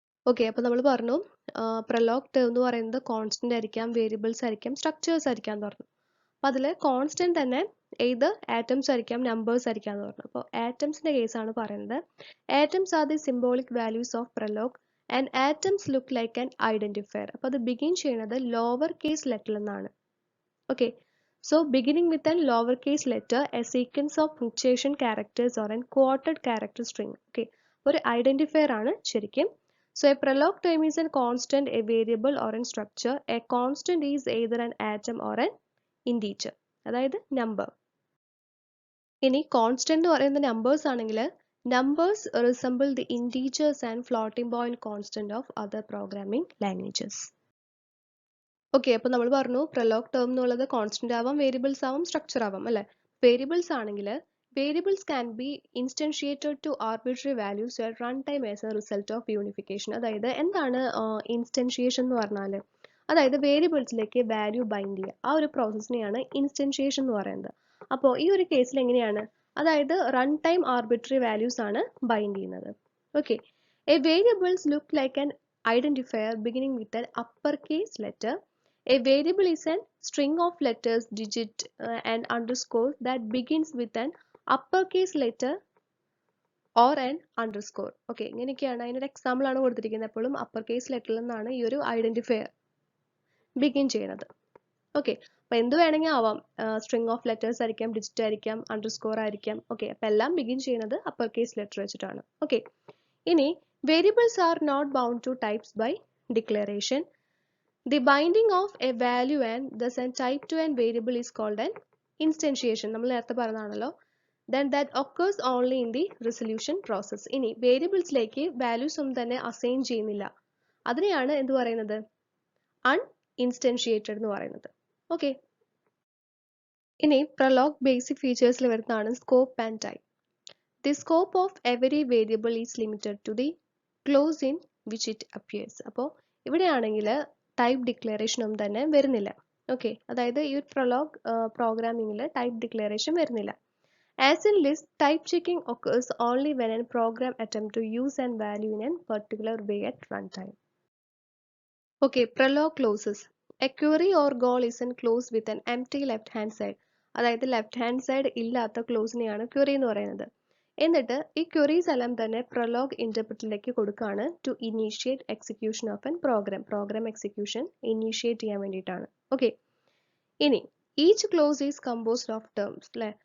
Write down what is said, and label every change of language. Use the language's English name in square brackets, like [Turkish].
[Malayalam] Okay, അപ്പോൾ നമ്മൾ പറഞ്ഞു പ്രലോഗ് ടേം എന്ന് പറയുന്നത് കോൺസ്റ്റന്റ് ആയിരിക്കാം, വേരിയബിൾസ് ആയിരിക്കാം, സ്ട്രക്ചേഴ്സ് ആയിരിക്കാം എന്ന് പറഞ്ഞു. അപ്പോൾ അതിൽ കോൺസ്റ്റന്റ് തന്നെ ഏത് ആറ്റംസ് ആയിരിക്കാം, നമ്പേഴ്സ് ആയിരിക്കാം എന്ന് പറഞ്ഞു. അപ്പോൾ ആറ്റംസിന്റെ കേസാണ് പറയുന്നത്. [English] Atoms are the symbolic values of Prolog and atoms look like an identifier. [Malayalam] അപ്പോൾ അത് ബിഗിൻ ചെയ്യുന്നത് ലോവർ കേസ് ലെറ്ററിൽ നിന്നാണ്. [English] Okay, so beginning with a lowercase letter, a sequence of punctuation characters or a quoted character string. [Malayalam] Okay, ഒരു identifier ആണ് ശരിക്കും. [English] So a prologue term is a constant, a variable or a structure. A constant is either an atom or an integer, അതായത് number. [Malayalam] ഇനി constant എന്ന് പറയുന്ന numbers ആണെങ്കിൽ [English] numbers resemble the integers and floating point constant of other programming languages. [Malayalam] Okay, അപ്പോൾ നമ്മൾ പറഞ്ഞു Prolog term എന്നുള്ളത് constant ആവാം, വേരിയബിൾസ് ആവാം, സ്ട്രക്ചർ ആവാം അല്ലെ. വേരിയബിൾസ് ആണെങ്കിൽ [English] Variables can be instantiated to arbitrary values at run time as a result of unification. [Malayalam] അതായത് എന്താണ് ഇൻസ്റ്റൻഷിയേഷൻ എന്ന് പറഞ്ഞാൽ, അതായത് വേരിയബിൾസിലേക്ക് വാല്യൂ ബൈൻഡ് ചെയ്യുക, ആ ഒരു പ്രോസസ്സിനെയാണ് ഇൻസ്റ്റൻഷിയേഷൻ എന്ന് പറയുന്നത്. അപ്പോൾ ഈ ഒരു കേസിൽ എങ്ങനെയാണ്, അതായത് റൺ ടൈം ആർബിട്രറി വാല്യൂസ് ആണ് ബൈൻഡ് ചെയ്യുന്നത്. [English] Okay, a variables look like an identifier beginning with an uppercase letter. A variable is a string of letters, digit and underscore that begins with an uppercase letter or an underscore. [Malayalam] Okay, ഇങ്ങനെയൊക്കെയാണ് അതിനൊരു example ആണ് കൊടുത്തിരിക്കുന്നത്. എപ്പോഴും uppercase ലെറ്ററിൽ നിന്നാണ് ഈ ഒരു identifier begin ചെയ്യുന്നത്. Okay, അപ്പോൾ എന്ത് വേണമെങ്കിൽ ആവാം, സ്ട്രിങ് ഓഫ് ലെറ്റേഴ്സ് ആയിരിക്കാം, ഡിജിറ്റ് ആയിരിക്കാം, അണ്ടർസ്കോർ ആയിരിക്കാം. ഓക്കെ, അപ്പോൾ എല്ലാം ബിഗിൻ ചെയ്യുന്നത് uppercase ലെറ്റർ വെച്ചിട്ടാണ്. [English] Okay, ഇനി variables are not bound to types by declaration. The binding of a value and thus a type to a variable is called an instantiation. [Malayalam] നമ്മൾ നേരത്തെ പറഞ്ഞതാണല്ലോ. [English] Then that occurs only in the resolution process. [Malayalam] ഇനി വേരിയബിൾസിലേക്ക് values ഒന്നും തന്നെ assign ചെയ്യുന്നില്ല, അതിനെയാണ് എന്ത് പറയുന്നത്, അൺഇൻസ്റ്റൻഷിയേറ്റഡ് എന്ന് പറയുന്നത്. ഓക്കെ, ഇനി പ്രലോഗ് ബേസിക് ഫീച്ചേഴ്സിൽ വരുന്നതാണ് scope and type. [English] The scope of every variable is limited to the clause in which it appears. [Malayalam] അപ്പോൾ ഇവിടെയാണെങ്കിൽ ടൈപ്പ് ഡിക്ലറേഷൻ ഒന്നും തന്നെ വരുന്നില്ല. ഓക്കെ, അതായത് ഈ ഒരു പ്രലോഗ് പ്രോഗ്രാമിംഗിൽ ടൈപ്പ് ഡിക്ലറേഷൻ വരുന്നില്ല. [English] As in list, type checking occurs only when a program attempt to use and value in a particular way at runtime. Okay, prologue clauses. A query or goal is a clause with an empty left hand side. [Malayalam] അതായത് left hand side ഇല്ലാത്ത ക്ലോസിനെയാണ് query എന്ന് പറയുന്നത്. എന്നിട്ട് ഈ queries എല്ലാം തന്നെ Prolog ഇന്റർപ്രിറ്ററിലേക്ക് കൊടുക്കുകയാണ് [English] to initiate execution of an program [Malayalam] execution initiate ചെയ്യാൻ വേണ്ടിയിട്ടാണ്. [English] Okay, ഇനി each clause is composed of terms അല്ലേ.